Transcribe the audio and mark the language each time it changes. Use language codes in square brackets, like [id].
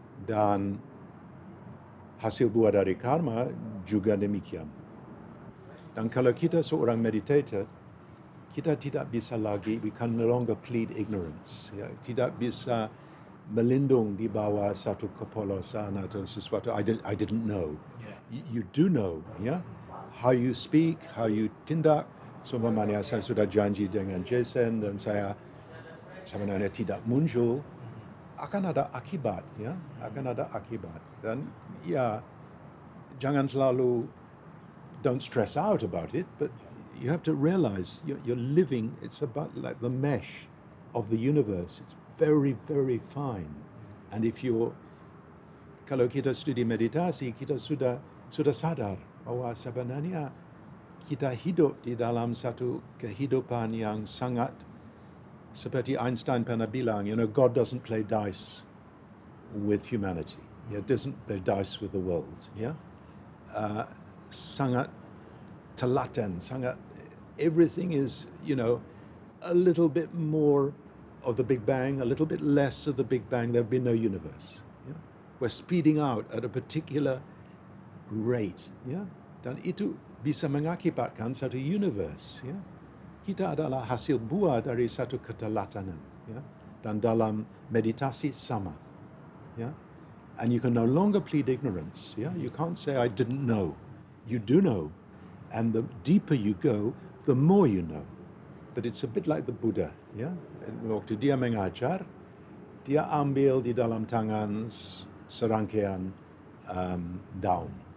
[id] Dan hasil buah dari karma juga demikian. Dan kalau kita seorang meditator, kita tidak bisa lagi, [en] we can no longer plead ignorance. [id] Ya. Tidak bisa melindung di bawah satu kepolosan atau sesuatu. [en] I didn't know. You do know, ya. How you speak, how you tindak. [id] Seumpamanya saya sudah janji dengan Jason dan saya sebenarnya tidak muncul, akan ada akibat, ya. Akan ada akibat. Dan ya, jangan selalu, [en] don't stress out about it, but you have to realize you're living, it's about like the mesh of the universe. It's very, very fine. And if you're, [id] kalau kita studi meditasi, kita sudah sadar bahwa sebenarnya kita hidup di dalam satu kehidupan yang sangat, seperti Einstein pernah bilang, [en] God doesn't play dice with humanity. He doesn't play dice with the world. Yeah, [id] sangat telaten, sangat, [en] everything is, a little bit more of the Big Bang, a little bit less of the Big Bang, there'd be no universe. Yeah? We're speeding out at a particular rate. Yeah? [id] Dan itu bisa mengakibatkan satu universe. Ya? Kita adalah hasil buah dari satu keteladanan. Ya? Dan dalam meditasi sama. Ya? [en] And you can no longer plead ignorance. Yeah? You can't say, I didn't know. You do know. And the deeper you go, the more you know. But it's a bit like the Buddha. [id] Ya? Waktu dia mengajar, dia ambil di dalam tangan serangkaian daun.